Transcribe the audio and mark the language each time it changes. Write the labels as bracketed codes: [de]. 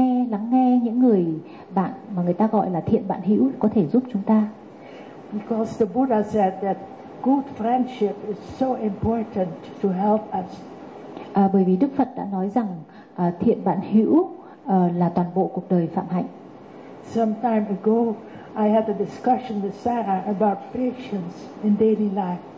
[vi] Lắng nghe những người bạn mà người ta gọi là thiện bạn hữu có thể giúp chúng ta. [en] Because the Buddha said that good friendship is so important to help us. [vi] Bởi vì Đức Phật đã nói rằng thiện bạn hữu là toàn bộ cuộc đời phạm hạnh. [en] Some time ago, I had a discussion with Sarah about patience in daily life.